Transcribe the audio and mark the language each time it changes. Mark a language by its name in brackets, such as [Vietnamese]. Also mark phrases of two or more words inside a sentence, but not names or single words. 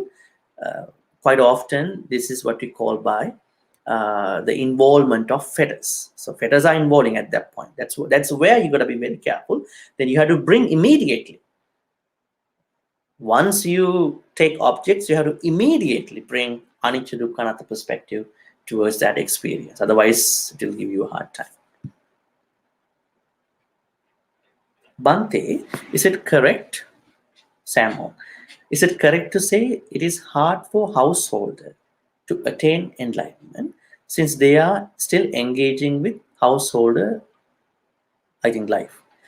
[English] Quite often, this is what we call by the involvement of fetters. So fetters are involving at that point. That's where you got to be very careful. Then you have to bring immediately. Once you take objects, you have to immediately bring [Pali] anicca dukkha anatta [English] perspective towards that experience. Otherwise, it will give you a hard time. Bhante, is it correct, Samo, is it correct to say it is hard for householder to attain enlightenment since they are still engaging with householder, life?